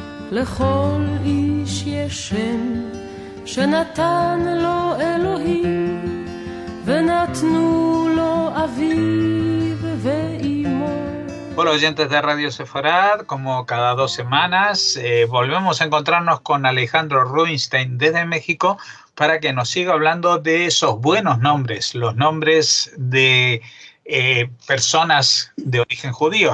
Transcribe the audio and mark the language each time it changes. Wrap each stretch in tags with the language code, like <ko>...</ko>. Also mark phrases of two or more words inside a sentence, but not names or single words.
<he>לכל איש יש שם שנתן לו אלוהים ונתנו לו אביו ואימו.</he> <es>Hola oyentes de Radio Sefarad, como cada 2 semanas volvemos a encontrarnos con Alejandro Rubinstein desde México para que nos siga hablando de esos buenos nombres, los nombres de personas de origen judío.</es>